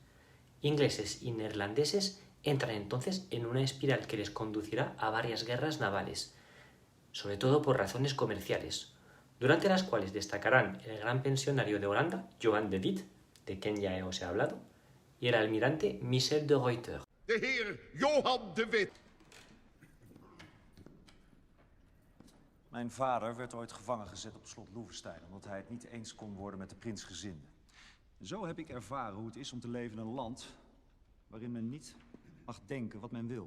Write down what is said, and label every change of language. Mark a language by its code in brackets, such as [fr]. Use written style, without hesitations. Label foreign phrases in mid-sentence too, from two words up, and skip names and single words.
[es] Ingleses y neerlandeses entran entonces en una espiral que les conducirá a varias guerras navales, sobre todo por razones comerciales, durante las cuales destacarán el gran pensionario de Holanda, Joan de Witt, de quien ya os he hablado, y el almirante Michel de Ruyter. [nl] De heer Johan de Witt. Mijn vader werd ooit gevangen gezet op het slot Loevestein, omdat hij het niet eens kon worden met de prinsgezinde. Zo heb ik ervaren hoe het is om te leven in een land waarin men niet mag denken wat men wil.